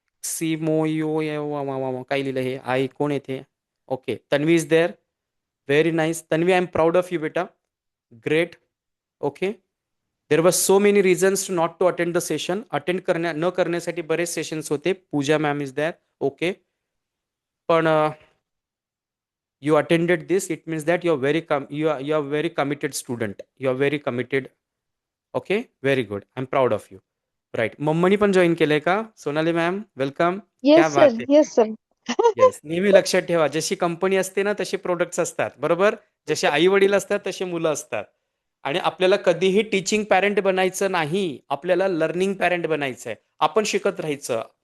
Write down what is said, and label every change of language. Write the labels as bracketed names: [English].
[Marathi] काय लिहिलं हे, आय कोण येते. [English] Okay, Tanvi is there. Very nice Tanvi, I am proud of you बेटा. Great. Okay, there was so many reasons to not to attend the session. [Marathi] Attend न करण्यासाठी बरेच सेशन्स होते. [English] Pooja ma'am is there. Okay, पण you attended this, it means that you are very committed student, you are very committed. Okay, very good, I'm proud of you. [Marathi] Right, मम्मनी पण join केलंय का Sonali ma'am, welcome. [Hindi] क्या [English] yes sir, [Marathi] बात आहे. [English] Yes sir. [Marathi] Yes, नेहमी लक्षात ठेवा, जशी कंपनी असते ना तसे प्रोडक्ट्स असतात, बरोबर. जसे आई वडील असतात तसे मुलं असतात. आणि आपल्याला कधीही टीचिंग पॅरेंट बनायचं नाही, आपल्याला लर्निंग पॅरेंट बनायचं आहे. आपण शिकत राहायचं.